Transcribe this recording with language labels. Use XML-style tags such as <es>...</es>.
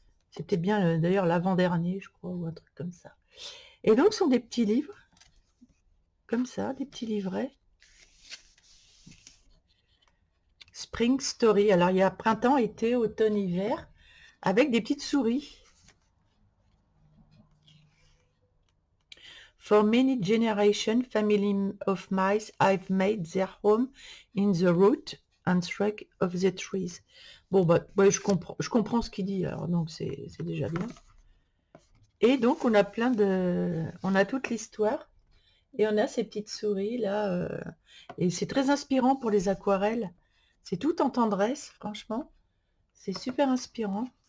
<fr>C'était bien d'ailleurs l'avant-dernier, je crois, ou un truc comme ça. Et donc ce sont des petits livres, comme ça, des petits livrets. Spring Story. Alors il y a printemps, été, automne, hiver, avec des petites souris.</fr> <en>For many generations, family of mice have made their home in the root and trunk of the trees.</en> <fr>Bon, bah, ouais, je comprends ce qu'il dit, alors donc c'est déjà bien. Et donc on a on a toute l'histoire et on a ces petites souris là, et c'est très inspirant pour les aquarelles. C'est tout en tendresse, franchement, c'est super inspirant.</fr>